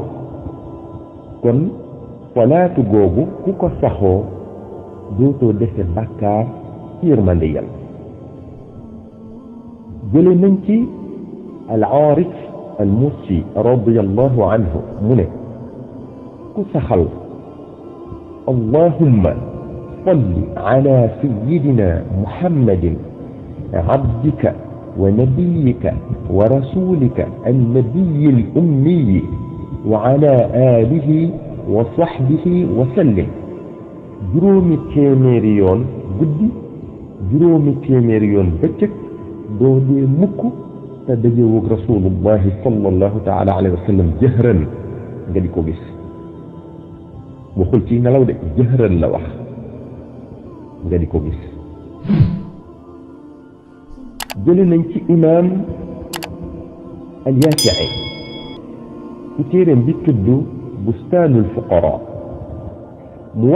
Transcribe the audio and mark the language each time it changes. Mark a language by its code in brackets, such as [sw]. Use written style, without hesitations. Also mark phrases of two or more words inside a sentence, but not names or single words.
[wo] kon salaatu googu ku ko saxoo dootoo defe bàkkaar ci yërmande Yàlla. jële nañ ci al-Aaris al-Mursi [ar] رضي الله عنه [wo] mu ne ku saxal [ar] اللهم صل على سيدنا محمد عبدك ونبيك ورسولك النبي الأمي وعلى آله وصحبه وسلم [wo] juróomi téeméeri yoon guddi juróomi téeméeri yoon bëccëg doo dee mukk te dajeewug [ar] رسول الله صلى الله تعالى عليه وسلم [wo] jëhran nga di ko gis waxul ci nelaw de jëhëral la wax nga di ko gis jële nañ ci imam al-Yaafi'i ci téeréem bi tudd bustaanul fuqaraa mu wax